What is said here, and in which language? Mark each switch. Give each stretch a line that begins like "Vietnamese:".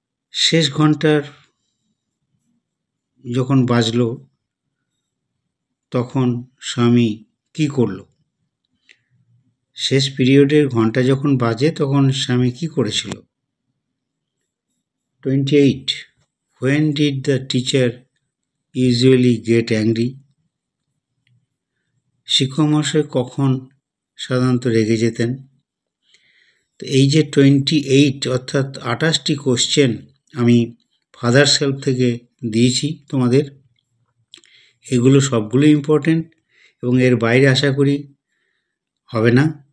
Bangla: শেষ ঘন্টার যখন বাজলো তখন স্বামী কি করল? শেষ পিরিয়ডের ঘন্টা যখন বাজে তখন স্বামী কি করেছিল?
English: 28, when did the teacher usually get angry?
Bangla: শিক্ষক মহাশয় কখন সাধারণত রেগে যেতেন? তো এই যে 28 অর্থাৎ 28টি কোশ্চেন আমি ফাদার সেলফ থেকে দিয়েছি তোমাদের, এগুলো সবগুলো ইম্পর্টেন্ট এবং এর বাইরে আশা করি হবে না।